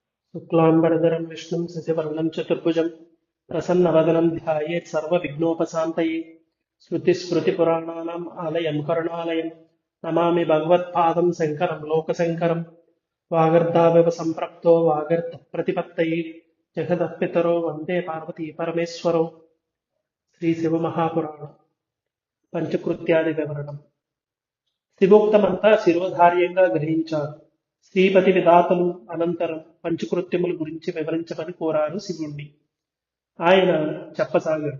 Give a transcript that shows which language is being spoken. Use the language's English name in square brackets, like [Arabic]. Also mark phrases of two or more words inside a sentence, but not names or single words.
[Sanskrit] शुक्लाम्बरधरं विष्णुं शशिवर्णं चतुर्भुजं प्रसन्नवदनं ध्यायेत् सर्वविघ्नोपशान्तये श्रुतिस्मृतिपुराणानाम् आलयं करुणालयं नमामि भगवत्पादं शङ्करं लोकशङ्करं वागर्धाविव सम्पृक्तो वागर्धप्रतिपत्तये जगदपितरो वन्दे पार्वती परमेश्वरौ శ్రీశివమహాపురాణం పంచకృత్యాది వివరణం. [Telugu] శివోక్తమంతా శిరోధార్యంగా గ్రహించారు. శ్రీపతి విధాతలు అనంతరం పంచకృత్యముల గురించి వివరించమని కోరారు శివుణ్ణి. ఆయన చెప్పసాగారు.